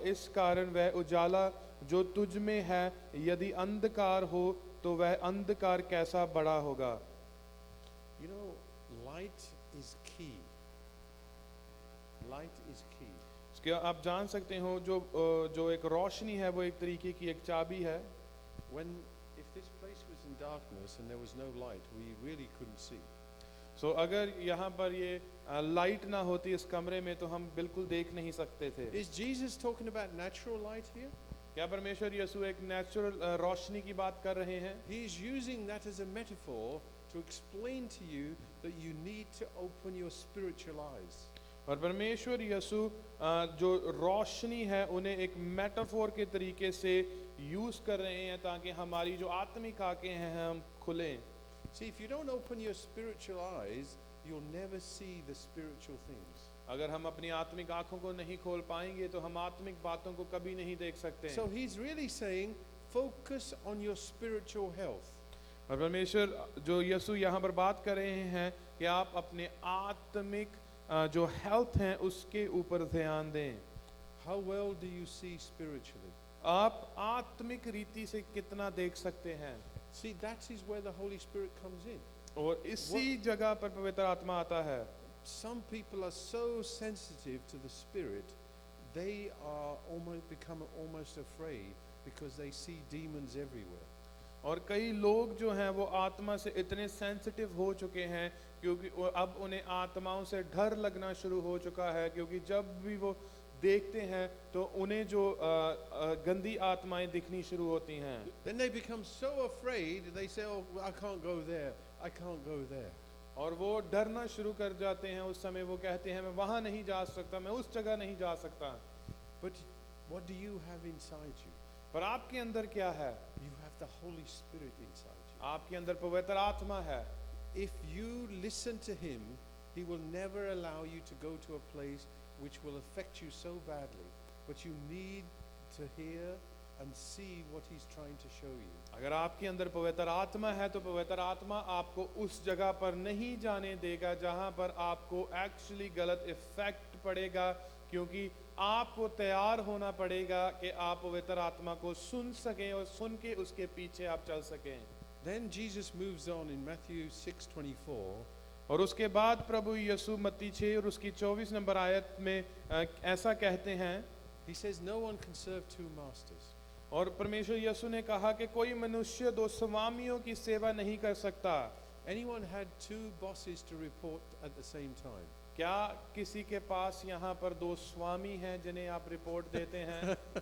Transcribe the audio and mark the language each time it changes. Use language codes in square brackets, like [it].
[hi] इस कारण वह उजाला जो तुझ में है यदि अंधकार हो तो वह अंधकार कैसा बड़ा होगा। [en] You know, light is key. Light is key. [hi] क्या आप जान सकते हो जो एक रोशनी है वो एक तरीके की एक चाबी है। [en] If this place was in darkness and there was no light, we really couldn't see. [hi] सो अगर यहाँ पर ये लाइट ना होती इस कमरे में तो हम बिल्कुल देख नहीं सकते थे। [en] Is Jesus talking about natural light here? [hi] क्या परमेश्वर यीशु एक नेचुरल रोशनी की बात कर रहे हैं? [en] He is using that as a metaphor to explain to you that you need to open your spiritual eyes. [hi] और परमेश्वर यीशु जो रोशनी है उन्हें एक मेटाफोर के तरीके से यूज कर रहे हैं ताकि हमारी जो आत्मिक आंखें हैं हम खुलें। [en] See, if you don't open your spiritual eyes, you'll never see the spiritual things. [hi] अगर हम अपनी आत्मिक आंखों को नहीं खोल पाएंगे तो हम आत्मिक बातों को कभी नहीं देख सकते। [en] So he's really saying, focus on your spiritual health. [hi] और परमेश्वर जो यीशु यहाँ पर बात कर रहे हैं कि आप अपने आत्मिक जो हेल्थ है उसके ऊपर ध्यान दें। [en] How well do you see spiritually? [hi] आप आत्मिक रीति से कितना देख सकते हैं? [en] See, that is where the Holy Spirit comes in. [hi] और इसी जगह पर पवित्र आत्मा आता है। [en] Some people are so sensitive to the Spirit, they are become almost afraid because they see demons everywhere. [hi] और कई लोग जो हैं वो आत्मा से इतने सेंसिटिव हो चुके हैं क्योंकि अब उन्हें आत्माओं से डर लगना शुरू हो चुका है, क्योंकि जब भी वो देखते हैं तो उन्हें जो गंदी आत्माएं दिखनी शुरू होती हैं। [en] Then they become so afraid, they say, "Oh, I can't go there. I can't go there." [hi] और वो डरना शुरू कर जाते हैं। उस समय वो कहते हैं मैं वहाँ नहीं जा सकता, मैं उस जगह नहीं जा सकता। [en] But what do you have inside you? [hi] पर आपके अंदर क्या है? [en] You have the Holy Spirit inside you. [hi] आपके अंदर पवित्र आत्मा है। [en] If you listen to Him, He will never allow you to go to a place which will affect you so badly. But you need to hear and see what He's trying to show you. [hi] अगर आपके अंदर पवित्र आत्मा है तो पवित्र आत्मा आपको उस जगह पर नहीं जाने देगा जहां पर आपको एक्चुअली गलत इफेक्ट पड़ेगा, क्योंकि आपको तैयार होना पड़ेगा कि आप पवित्र आत्मा को सुन सकें और सुन के उसके पीछे आप चल सकें। [en] Then Jesus moves on in Matthew 6:24. [hi] और उसके बाद प्रभु यीशु मत्ती 6 और उसकी 24 नंबर आयत में ऐसा कहते हैं। [en] He says, "No one can serve two masters." [hi] और परमेश्वर यीशु ने कहा कि कोई मनुष्य दो स्वामियों की सेवा नहीं कर सकता। [en] Anyone had two bosses to report at the same time? [hi] क्या किसी के पास यहाँ पर दो स्वामी हैं जिन्हें आप रिपोर्ट देते हैं?